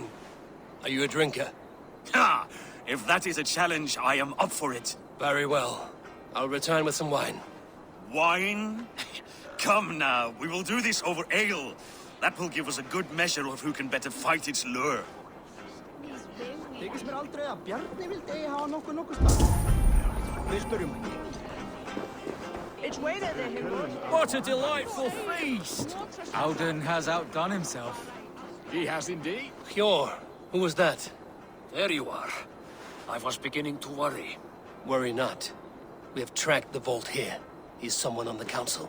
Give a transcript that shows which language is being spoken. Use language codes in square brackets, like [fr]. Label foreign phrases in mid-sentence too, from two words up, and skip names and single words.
[en] Are you a drinker? Ha! If that is a challenge, I am up for it. Very well. I'll return with some wine. Wine? Come now, we will do this over ale. That will give us a good measure of who can better fight its lure. [is] Þykist mér aldrei að Bjarni vildi eigi hafa nokkuð stað. Við spyrjum hann. [en] What a delightful feast! Alden has outdone himself. He has indeed. Hjor, who was that? There you are. I was beginning to worry. Worry not. We have tracked the vault here. He's someone on the council.